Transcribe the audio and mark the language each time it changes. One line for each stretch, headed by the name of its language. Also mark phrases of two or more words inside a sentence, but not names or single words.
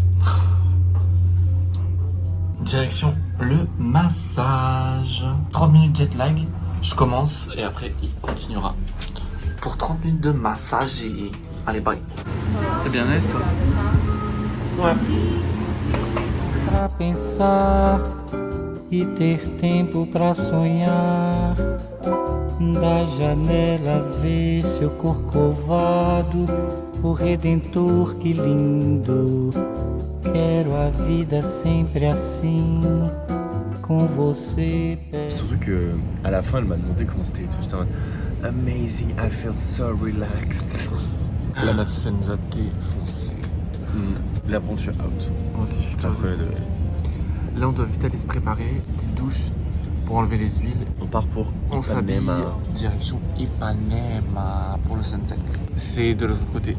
French: Direction le massage. 30 minutes
English: jet lag.
French: Je commence et après il continuera. Pour 30 minutes de massage et... Allez, bye. T'es bien à l'aise, toi? Ouais.
Portuguese: Pra pensar e ter tempo pra sonhar. Da janela ver seu corcovado, o Redentor, que lindo. Quero a vida sempre assim, com você.
French: Surtout que à la fin, elle m'a demandé comment c'était et tout. J'étais en mode
English: amazing, I feel so relaxed.
French: La masseuse, elle nous a défoncé. La bronche out. Moi aussi, je suis Incroyable. Là, on doit vite aller se préparer. Petite douche pour enlever les huiles. On part pour On s'habille. Ipanema. Direction Ipanema pour le sunset. C'est de l'autre côté.